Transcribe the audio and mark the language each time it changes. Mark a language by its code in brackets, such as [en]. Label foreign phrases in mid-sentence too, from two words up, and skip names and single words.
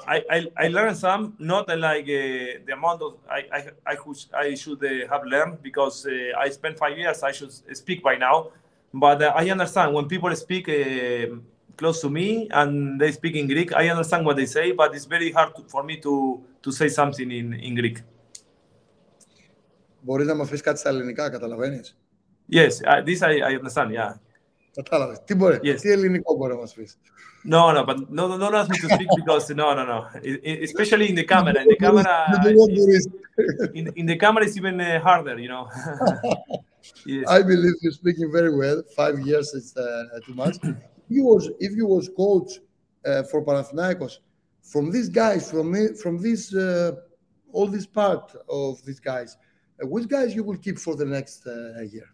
[en] I learned some, not like the amount of I should have learned, because I spent 5 years. I should speak by now, but I understand when people speak close to me and they speak in Greek. I understand what they say, but it's very hard for me to say something in Greek. [el] Μπορείς να μας πεις κάτι στα ελληνικά, καταλαβαίνεις? [en] Yes, this I understand, yeah. [el] Κατάλαβες. Τι ελληνικό μπορεί να μας πεις? [en] No, but don't ask me to speak because no. Especially in the camera. In the camera, it's even harder, you know. Yes. I believe you're speaking very well. 5 years is too much. If you was coach for Panathinaikos, from these guys, from this all this part of these guys, which guys you will keep for the next year?